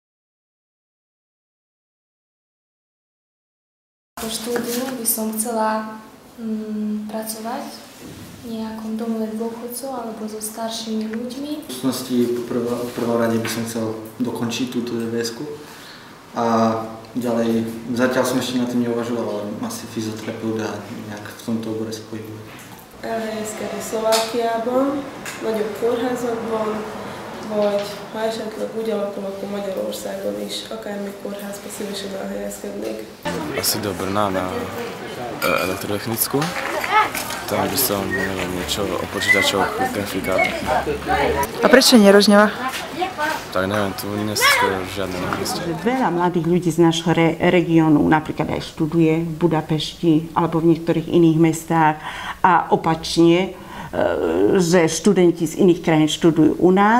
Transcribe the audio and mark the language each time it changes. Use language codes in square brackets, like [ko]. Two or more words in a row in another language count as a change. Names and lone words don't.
[sk] Po štúdiu by som chcela pracovať v nejakom domove dôchodcov alebo so staršími ľuďmi. V súčasnosti v prvom rade by som chcel dokončiť túto DVS-ku a ďalej, zatiaľ som ešte na tým neuvažoval, ale asi fyzioterapeut a nejak v tomto obore sa pohybuje. [hu] Elhelyezkedni Szlovákiában, nagyobb kórházakban, vagy ha esetleg úgy alakom, akkor Magyarországon is, akármilyen kórházba szívesen elhelyezkednék. [sk] Asi do Brna na elektrotechnicku. Tam by som, neviem, niečo o počítačoch, grafikách. A prečo nie Rožňava? Tak neviem, tu nie sú skoro žiadne možnosti. Veľa mladých ľudí z nášho regiónu napríklad aj študuje v Budapešti alebo v niektorých iných mestách a opačne, že študenti z iných krajín študujú u nás.